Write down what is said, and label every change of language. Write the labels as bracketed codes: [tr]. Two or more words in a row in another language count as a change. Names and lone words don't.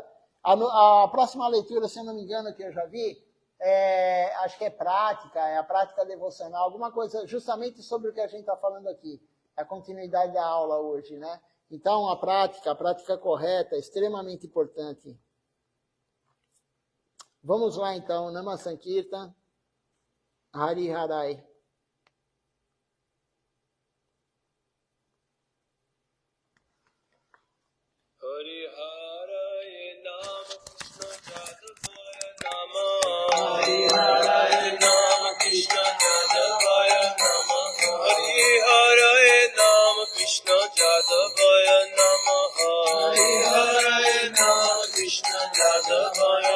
[pt] A próxima leitura, se eu não me engano, que eu já vi, acho que é a prática devocional, alguma coisa justamente sobre o que a gente está falando aqui. É a continuidade da aula hoje, né? Então, a prática correta é extremamente importante. Vamos lá, então. [sa] Nama Sankirtan, Hari Harai. Hari Harai Nama Krishna Jadavaya Namaha Hari Harai Nama Krishna Jadavaya Namaha Hari Harai Nama Krishna Jadavaya